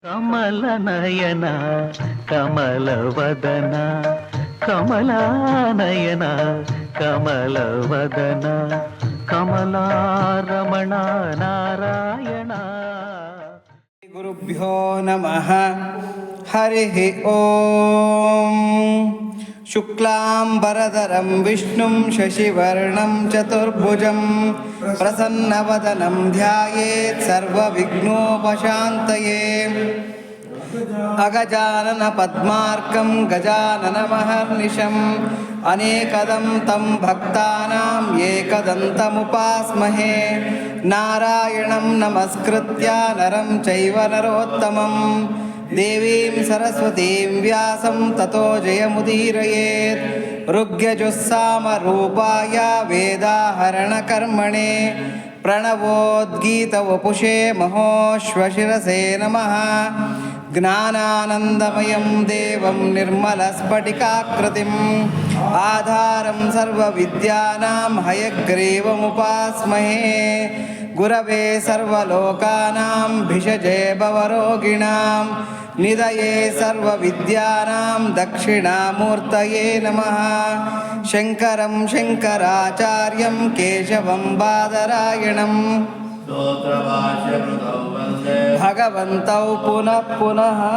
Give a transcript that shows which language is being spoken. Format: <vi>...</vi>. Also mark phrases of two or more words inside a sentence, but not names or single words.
<sa>ಕಮಲನಯನ ಕಮಲವದನ ಕಮಲಾನಯನ ಕಮಲವದನ ಕಮಲಾರಮಣ ನಾರಾಯಣ. ಗುರುಭ್ಯೋ ನಮಃ. ಹರಿ ಓಂ. ಶುಕ್ಲಾಂಬರಧರಂ ವಿಷ್ಣುಂ ಶಶಿವರ್ಣಂ ಚತುರ್ಭುಜಂ ಪ್ರಸನ್ನವದನಂ ಧ್ಯಾಯೇತ್ ಸರ್ವವಿಘ್ನೋಪಶಾಂತಯೇ. ಅಗಜಾನನ ಪದ್ಮಾರ್ಕಂ ಗಜಾನನಮಹರ್ನಿಶಂ ಅನೇಕದಂ ತಂ ಭಕ್ತಾನಾಂ ಏಕದಂತಮುಪಾಸ್ಮಹೇ. ನಾರಾಯಣಂ ನಮಸ್ಕೃತ್ಯ ನರಂ ಚೈವ ನರೋತ್ತಮಂ ದೇವೀಂ ಸರಸ್ವತೀಂ ವ್ಯಾಸಂ ತತೋ ಜಯಮುದೀರಯೇತ್. ಋಗ್ಯಜುಸ್ಸಾಮರೂಪಾಯ ವೇದಾಹರಣಕರ್ಮಣೆ ಪ್ರಣವೋದ್ಗೀತವಪುಷೇ ಮಹೋಶ್ವಶಿರಸೇ ನಮಃ. ಜ್ಞಾನಾನಂದಮಯಂ ದೇವಂ ನಿರ್ಮಲಸ್ಫಟಿಕಾಕೃತಿಂ ಆಧಾರಂ ಸರ್ವವಿದ್ಯಾನಾಂ ಹಯಗ್ರೀವಮುಪಾಸ್ಮಹೇ. ಗುರವೇ ಸರ್ವಲೋಕಾನಾಂ ಭಿಷಜೇ ಭವರೋಗಿಣಾಂ ನಿಧಯೇ ಸರ್ವವಿದ್ಯಾನಾಂ ದಕ್ಷಿಣಾಮೂರ್ತಯೇ ನಮಃ. ಶಂಕರಂ ಶಂಕರಾಚಾರ್ಯಂ ಕೇಶವಂ ಬಾದರಾಯಣಂ ಭಗವಂತೌ ಪುನಃ ಪುನಃ.</sa>